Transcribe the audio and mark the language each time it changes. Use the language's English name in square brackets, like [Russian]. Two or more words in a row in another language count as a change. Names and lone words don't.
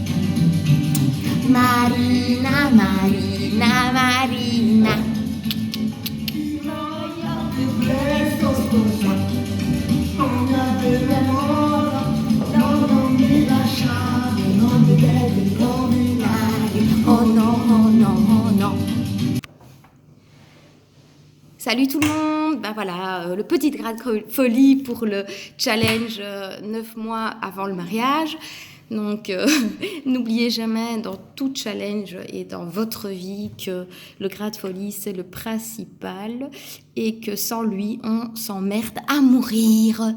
[Italian] Marina, Marina, Marina, ti voglio più presto sposare. Non mi avere amore, no, non mi lasciare, non mi devi rovinare. Oh no, oh no, oh no. [French] Salut tout le monde, ben voilà, le petit grain de folie pour le challenge 9 mois avant le mariage. Donc n'oubliez jamais dans tout challenge et dans votre vie que le grain de folie c'est le principal et que sans lui on s'emmerde à mourir.